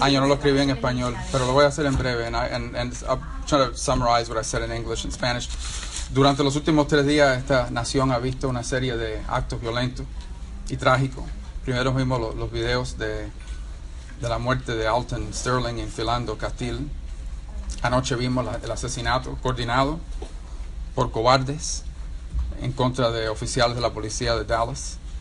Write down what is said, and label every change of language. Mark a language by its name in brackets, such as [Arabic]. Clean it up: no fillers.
[Spanish] Yo no lo escribí en español, pero lo voy a hacer en breve. [English] And I'm trying to summarize what I said in English and Spanish. [Spanish] Durante los últimos 3 días, esta nación ha visto una serie de actos violentos y trágicos. Primero vimos los videos de la muerte de Alton Sterling en Philando Castile. Anoche vimos el asesinato coordinado por cobardes en contra de oficiales de la policía de Dallas.